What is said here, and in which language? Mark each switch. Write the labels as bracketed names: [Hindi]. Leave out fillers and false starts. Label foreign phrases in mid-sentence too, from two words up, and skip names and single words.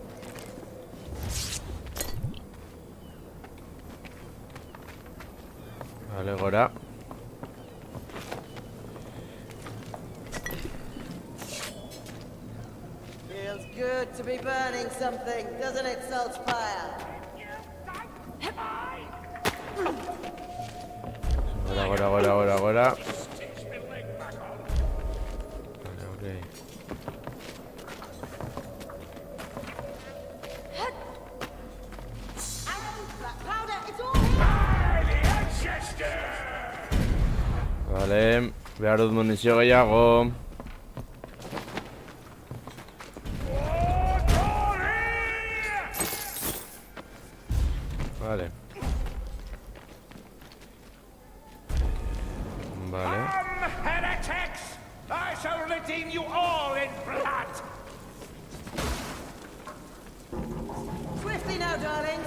[Basque] Vale, gora. [English] Feels good to be burning something, doesn't it, Saltspire? [Basque] Gora. Vale, ok. [English] Powder, it's all here! [Basque] Vale, behar dut munizio gehiago. Vale. Vale. [English] Heretics! I shall redeem you all in blood! Swiftly now, darlings!